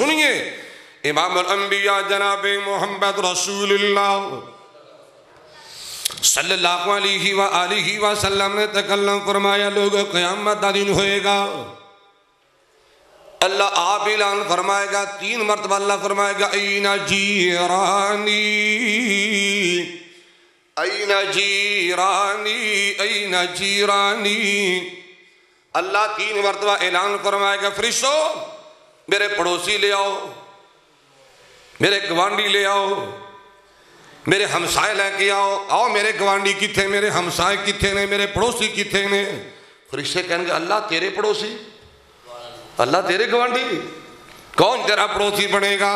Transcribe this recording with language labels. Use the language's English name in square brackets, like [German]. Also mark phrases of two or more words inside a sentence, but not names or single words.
[Urdu] سنیے امام الانبیاء جناب محمد رسول اللہ [Arabic] صلی اللہ علیہ وآلہ وسلم [Urdu] نے تکلم فرمایا لوگ [Punjabi] قیامت دا دن ہوئے گا [Urdu] اللہ آپ اعلان فرمائے گا 3 مرتبہ اللہ فرمائے گا [Arabic] این جیرانی این جیرانی این جیرانی. [Urdu] اللہ 3 مرتبہ اعلان فرمائے گا فرشتو میرے پڑوسی لے آؤ، [Punjabi] میرے گوانڈی لے آؤ، میرے ہمسائے لے کے آؤ میرے گوانڈی کتھے، میرے ہمسائے کتھے نے، میرے پڑوسی کتھے نے. [Urdu] فرشتے کہیں گے اللہ تیرے پڑوسی، اللہ تیرے گوانڈی، کون تیرا پڑوسی بنے گا؟